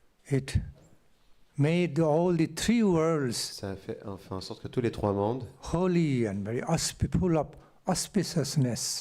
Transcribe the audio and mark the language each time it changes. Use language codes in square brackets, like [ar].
[en] it made all the three worlds [fr] ça fait en sorte que tous les trois mondes [en] holy and very full of auspiciousness.